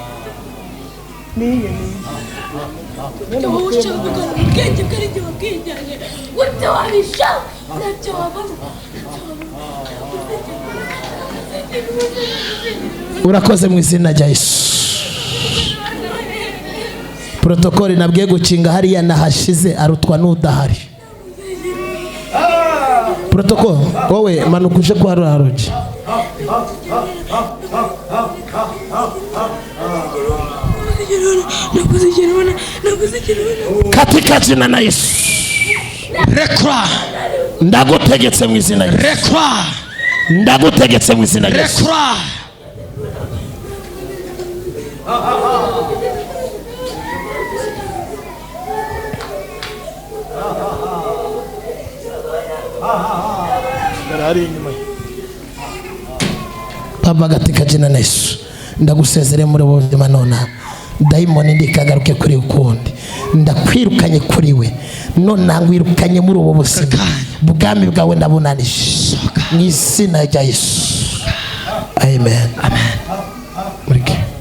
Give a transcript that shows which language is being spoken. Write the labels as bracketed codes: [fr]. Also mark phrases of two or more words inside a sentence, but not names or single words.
[rw] Urakoze mu izina rya Yesu. Protokoli nabwiye gukinga hariya nahashize arutwa n'udahari. Protokoli wowe manuka uje kwa Haroji. [sw] Katika jina la Yesu. [rw] Rekura. Ndagutegetse mu izina rya Yesu. Rekura. Ndagutegetse mu izina rya Yesu. Rekura. [sw] Baba katika jina la Yesu. [rw] Ndagusezere muri buzima nona. Daimoni ndikagaruke kuri ukundi. Ndakwirukanye kuri we. Nona ngwirukanye muri ubu buzima. Bwami bwawe ndabunanije. Mu izina rya Yesu. Amen. Amen. Murike.